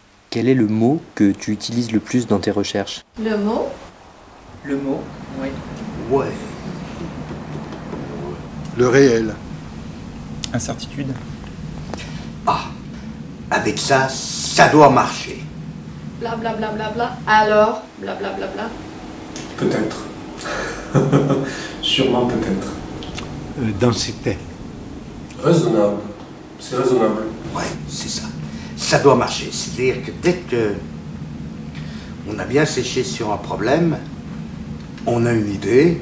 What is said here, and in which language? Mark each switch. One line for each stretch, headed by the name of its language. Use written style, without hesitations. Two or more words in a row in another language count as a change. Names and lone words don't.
French: Quel est le mot que tu utilises le plus dans tes recherches? Le mot? Le mot, oui. Ouais. Le réel. Incertitude. Ah, avec ça, ça doit marcher. Bla bla bla bla bla. Alors, bla bla bla bla. Peut-être. Sûrement peut-être. Densité. Raisonnable. C'est raisonnable. Ouais, c'est ça. Ça doit marcher. C'est-à-dire que dès que on a bien séché sur un problème, on a une idée.